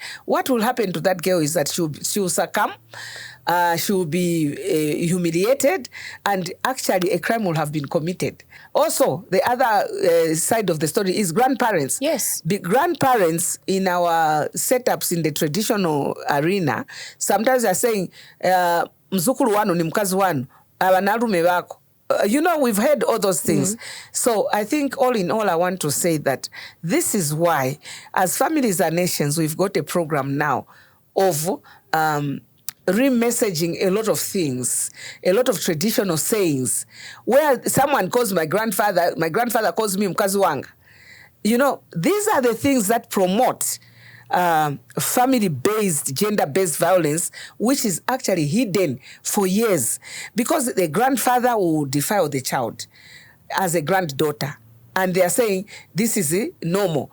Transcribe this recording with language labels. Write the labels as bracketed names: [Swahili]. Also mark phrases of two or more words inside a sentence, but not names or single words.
[English] What will happen to that girl is that she will succumb, she will be humiliated, and actually a crime will have been committed. Also, the other side of the story is grandparents. Yes. The grandparents in our setups in the traditional arena sometimes are saying, [Tumbuka] mzukuru wanu ni mkazi wanu, abanarume wako. [English] We've heard all those things. So I think all in all, I want to say that this is why, as Families Are Nations, we've got a program now of re-messaging a lot of things, a lot of traditional sayings, where someone calls my grandfather calls me [Nyanja] mkazi wanga. [English] These are the things that promote family-based, gender-based violence, which is actually hidden for years, because the grandfather will defile the child as a granddaughter, and they are saying this is normal.